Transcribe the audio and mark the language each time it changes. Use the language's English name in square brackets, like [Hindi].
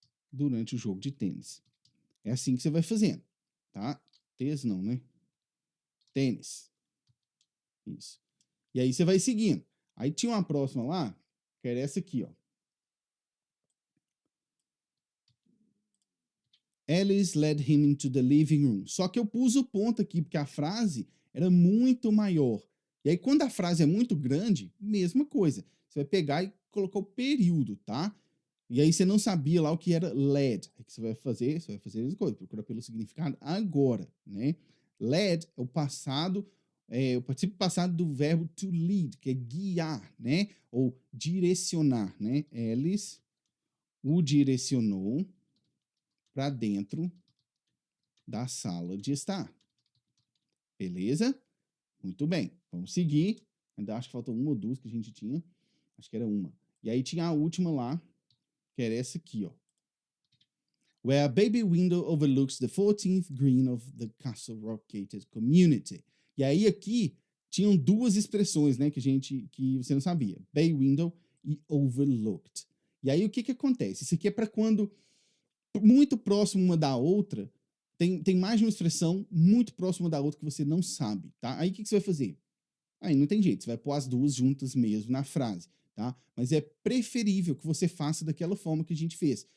[Portuguese] Durante o jogo de tênis. É assim que você vai fazendo, tá? Tênis não, né? Tênis. Isso. E aí você vai seguindo. Aí tinha uma próxima lá, que era essa aqui, ó. [English] Alice led him into the living room. [Portuguese] Só que eu pus o ponto aqui, porque a frase era muito maior. E aí, quando a frase é muito grande, mesma coisa. Você vai pegar e colocar o período, tá? E aí você não sabia lá o que era led. Aí o que você vai fazer? Você vai fazer a mesma coisa, procura pelo significado agora, né? Led é o passado, o participo passado do verbo to lead, que é guiar, né? Ou direcionar, né? Alice o direcionou para dentro da sala de estar. Beleza? Muito bem. Vamos seguir. Ainda acho que faltou uma ou duas que a gente tinha. Acho que era uma. E aí tinha a última lá, que era essa aqui, ó. [English] Where a baby window overlooks the 14th green of the Castle Rock Gated Community. [Portuguese] E aí aqui tinham duas expressões, né, que você não sabia. Bay window e overlooked. E aí o que acontece? Isso aqui é para quando muito próximo uma da outra, tem mais de uma expressão muito próxima da outra que você não sabe, tá? Aí o que você vai fazer? Aí não tem jeito, você vai pôr as duas juntas mesmo na frase, tá? Mas é preferível que você faça daquela forma que a gente fez.